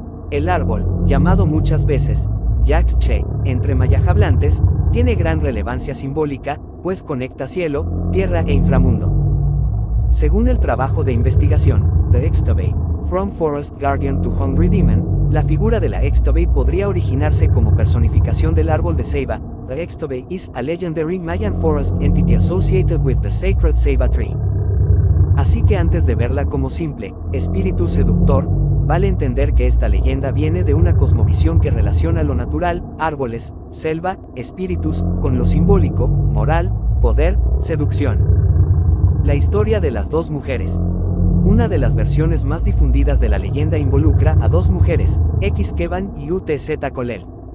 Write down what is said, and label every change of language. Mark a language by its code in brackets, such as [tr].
[es] El árbol, llamado muchas veces Yaxche, entre mayajablantes, tiene gran relevancia simbólica, pues conecta cielo, tierra e inframundo. Según el trabajo de investigación, [en] The Ixtabay, From Forest Guardian to Hungry Demon, [es] la figura de la Ixtabay podría originarse como personificación del árbol de ceiba. [en] The Ixtabay is a legendary Mayan forest entity associated with the sacred ceiba tree. [es] Así que antes de verla como simple espíritu seductor, vale entender que esta leyenda viene de una cosmovisión que relaciona lo natural, árboles, selva, espíritus, con lo simbólico, moral, poder, seducción. La historia de las dos mujeres. Una de las versiones más difundidas de la leyenda involucra a dos mujeres, Xqueban y Utz-Colel.